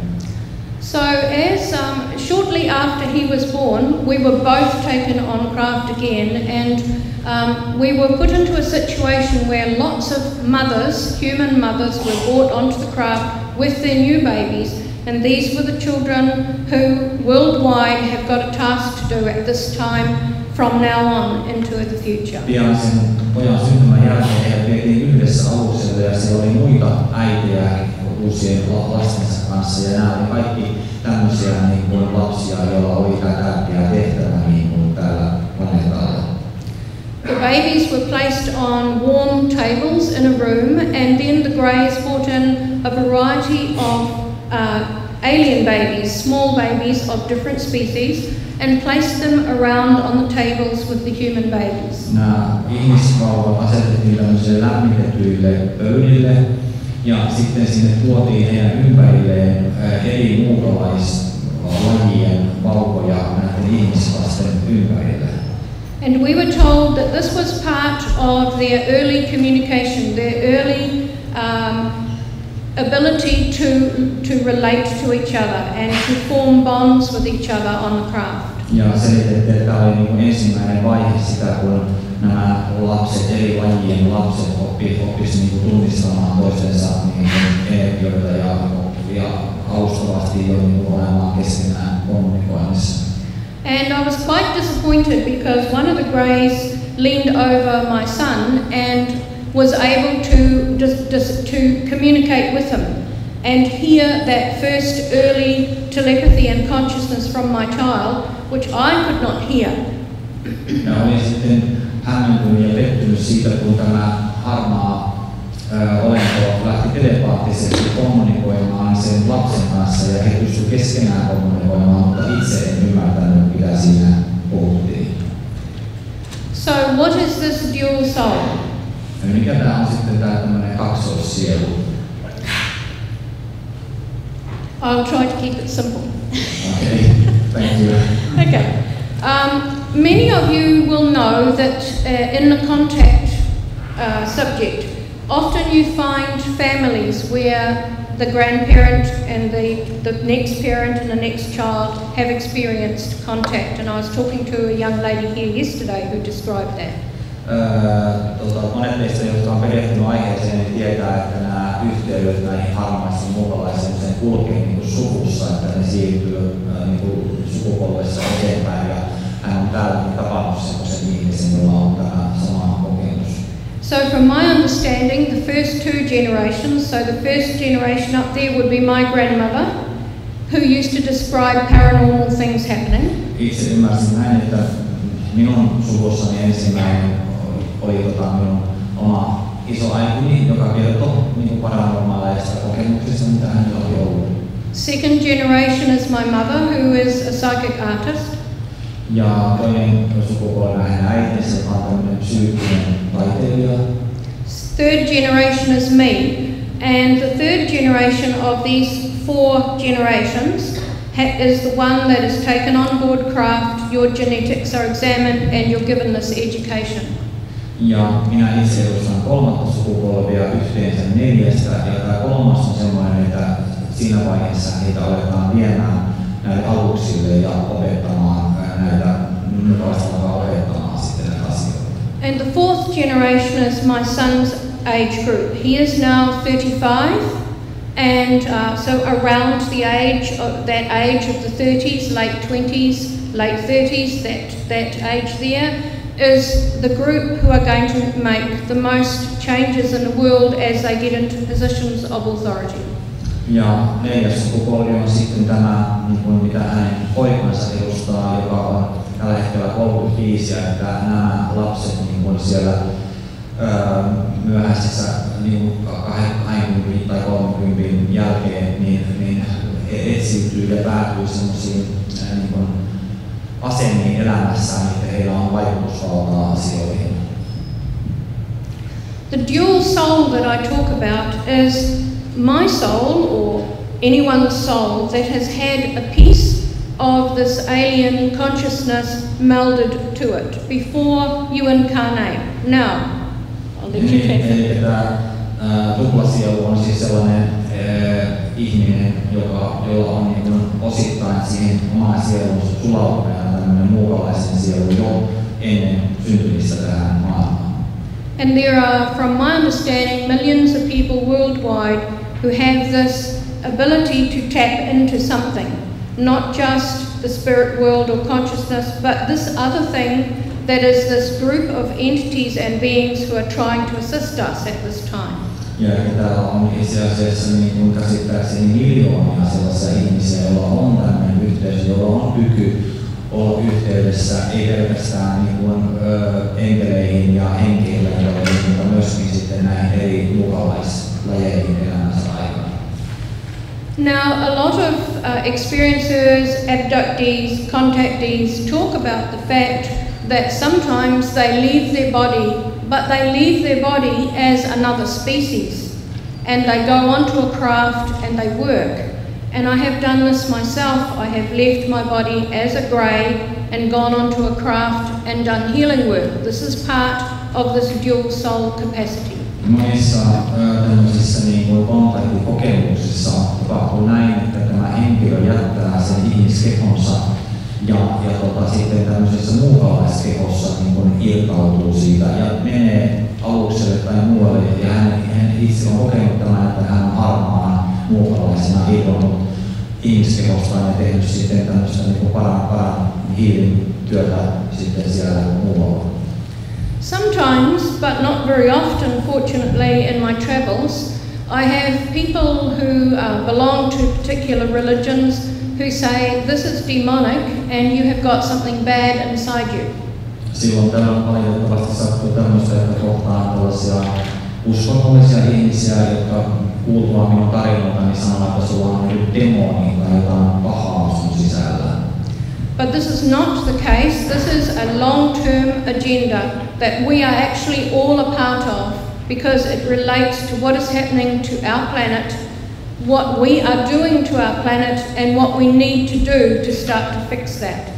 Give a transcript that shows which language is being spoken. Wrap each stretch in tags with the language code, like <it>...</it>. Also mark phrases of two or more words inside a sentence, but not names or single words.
<en>So as shortly after he was born, we were both taken on craft again, and we were put into a situation where lots of mothers, human mothers, were brought onto the craft with their new babies, and these were the children who worldwide have got a task to do at this time from now on into the future.</en> <fi>Pian sen pojan syntymän jälkeen heidät vietiin yhdessä alukselle ja siellä oli muita äitejä uusien lastensa kanssa ja nämä oli kaikki tämmöisiä niin kuin lapsia, joilla oli tärkeä tehtävä niin kuin täällä planeetalla.</fi> <en>The babies were placed on warm tables in a room, and then the Greys brought in a variety of alien babies, small babies of different species, and placed them around on the tables with the human babies.</en> <fi>Nämä ihmisvauvat asetettiin tämmöisille lämmitetyille pöydille ja sitten sinne tuotiin heidän ympärilleen eri muunkalaislajien vauvoja näiden ihmislasten ympärille.</fi> <en>And we were told that this was part of their early communication, their early ability to relate to each other and to form bonds with each other on the craft.</en> <fi>Ja selitettiin, että tämä oli niin ensimmäinen vaihe sitä, kun nämä lapset, eri lajien lapset oppisivat niin tunnistamaan toistensa niin energioita ja alustavasti jo niin olemaan keskenään kommunikoinnissa.</fi> <en>And I was quite disappointed because one of the Greys leaned over my son and was able to communicate with him and hear that first early telepathy and consciousness from my child, which I could not hear.</en> <fi>Ja olin sitten hämmentynyt ja pettynyt siitä, kun tämä harmaa olento lähti telepaattisesti kommunikoimaan sen lapsen kanssa ja he pystyivät keskenään kommunikoimaan, mutta itse en ymmärtänyt, mitä siinä puhuttiin.</fi> <en>So what is this dual soul?</en> <fi>Ja mikä tämä on sitten tämä tämmöinen kaksoissielu?</fi> <en>I'll try to keep it simple. Okay, thank you. Okay. Many of you will know that in the contact subject, often you find families where the grandparent and the next parent and the next child have experienced contact. And I was talking to a young lady here yesterday who described that.</en> <fi>Monet teistä, jotka on perehtynyt aiheeseen, niin tietää, että nämä yhteydet näihin harmaisiin muukalaisiin usein kulkee niin kuin suvussa, että ne siirtyy niin kuin sukupolvessa eteenpäin. Ja hän on täällä tavannut sellaisen ihmisen, jolla on tämä sama kokemus.</fi> <en>So from my understanding, the first two generations, so the first generation up there would be my grandmother, who used to describe paranormal things happening.</en> <fi>Itse ymmärsin näin, että minun suvussani ensimmäinen oli minun oma isoäitini, joka kertoi niin paranormaaleista kokemuksista, mitä hänellä oli ollut.</fi> <en>Second generation is my mother, who is a psychic artist.</en> <fi>Ja toinen sukupolvi hänen äitinsä, joka on tämmöinen psyykkinen taiteilija.</fi> <en>Third generation is me. And the third generation of these four generations is the one that is taken on board craft, your genetics are examined and you're given this education.</en> <fi>Ja minä itse edustan kolmatta sukupolvia yhteensä 4, ja tämä kolmas on sellainen, että siinä vaiheessa heitä aletaan viemään näille aluksille ja opettamaan näitä, alkaa opettamaan sitten näitä asioita.</fi> <en>And the fourth generation is my son's age group. He is now 35, and so around the age of the 30s, late 20s, late 30s, that age there, is the group who are going to make the most changes in the world as they get into positions of authority.</en> <fi>Ja 4. sukupolvi on sitten tämä, niin kuin mitä hänen poikansa edustaa, joka on tällä hetkellä 35, ja että nämä lapset niin kuin siellä myöhäisessä niin 20 tai 30 jälkeen niin etsiytyy ja päätyy sellaisiin niin asemiin elämässään, että heillä on vaikutusvaltaa asioihin.</fi> <en>The dual soul that I talk about is my soul, or anyone's soul that has had a piece of this alien consciousness melded to it before you incarnate. Now, I'll let you take it.</en> <fi>Eli tämä tuplasielu on siis sellainen ihminen, jolla on niin osittain siihen omaan sieluun sulautuneena tämmöinen muukalaisen sielu jo ennen syntymistä tähän maailmaan.</fi> <en>And there are, from my understanding, millions of people worldwide who have this ability to tap into something, not just the spirit world or consciousness, but this other thing that is this group of entities and beings who are trying to assist us at this time.</en> <fi>Ja täällä on itse asiassa niin kuin käsittääkseni miljoonia sellaisia ihmisiä, joilla on tämmöinen yhteys, jolla on kyky olla yhteydessä, ei pelkästään niin kuin, enkeleihin ja henkilöihin, mutta myöskin sitten näihin eri mukalaislajeihin elämänsä aikana.</fi> <en>Now, a lot of experiencers, abductees, contactees talk about the fact that sometimes they leave their body, but they leave their body as another species, and they go onto a craft and they work. And I have done this myself. I have left my body as a grey and gone onto a craft and done healing work. This is part of this dual soul capacity.</en> <fi>Monissa tämmöisissä niin kontaktikokemuksissa tapahtuu näin, että tämä henkilö jättää sen ihmiskehonsa ja sitten tämmöisessä muukalaiskehossa niin irtautuu siitä ja menee alukselle tai muualle, ja hän itse on kokenut tämän, että hän on harmaana muukalaisena irronnut ihmiskehostaan ja tehnyt sitten tämmöistä niin paran hiilin työtä sitten siellä muualla.</fi> <en>Sometimes, but not very often, fortunately, in my travels, I have people who belong to particular religions who say this is demonic and you have got something bad inside you.</en> <fi>Silloin tällöin valitettavasti sattuu tämmöistä, että kohtaan tällaisia uskonnollisia ihmisiä, jotka kuultua minun tarinotani sanovat, että sulla on nyt demoni tai jotain pahaa sun sisällä.</fi> <en>But this is not the case. This is a long-term agenda that we are actually all a part of, because it relates to what is happening to our planet, what we are doing to our planet, and what we need to do to start to fix that.</en>